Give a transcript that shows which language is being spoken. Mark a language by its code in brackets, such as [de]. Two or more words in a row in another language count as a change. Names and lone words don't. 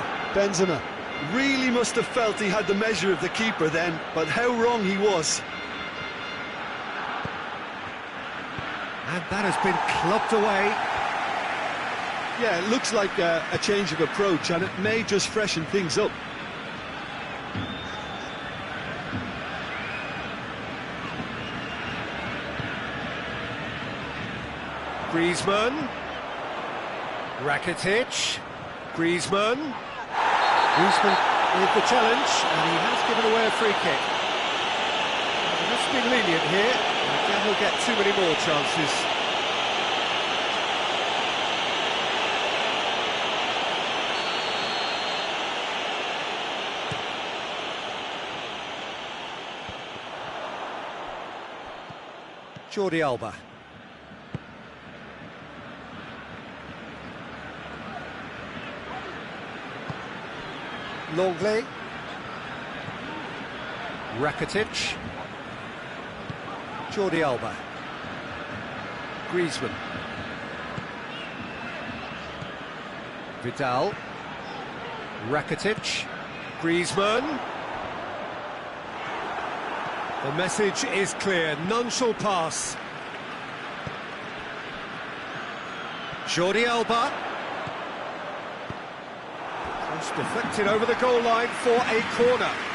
[en] Benzema really must have felt he had the measure of the keeper then, but how wrong he was. And that has been clubbed away. Yeah, it looks like a change of approach, and it may just freshen things up. Griezmann. Rakitic. Griezmann. Griezmann with the challenge, and he has given away a free kick. He has been lenient here, and again he'll get too many more chances. Jordi Alba. Longley. Rakitic. Jordi Alba. Griezmann. Vidal. Rakitic. Griezmann. The message is clear, none shall pass. Jordi Alba. Cross deflected over the goal line for a corner.